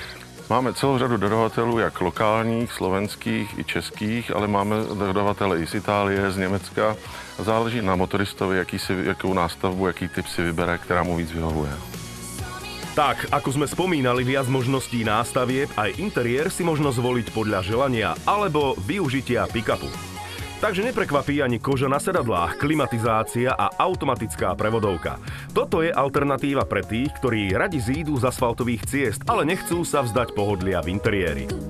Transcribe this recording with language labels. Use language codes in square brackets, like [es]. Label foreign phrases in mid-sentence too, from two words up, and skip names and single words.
[cs] Máme celou řadu dodavatelů, jak lokálních, slovenských i českých, ale máme dodavatele i z Itálie, z Německa. Záleží na motoristovi, jakou nástavbu, jaký typ si vybere, která mu víc vyhovuje. [sk] Tak, ako sme spomínali, viac možností nástavieb, aj interiér si možno zvoliť podľa želania alebo využitia pick-upu. Takže neprekvapí ani koža na sedadlách, klimatizácia a automatická prevodovka. Toto je alternatíva pre tých, ktorí radi zídu z asfaltových ciest, ale nechcú sa vzdať pohodlia v interiéri.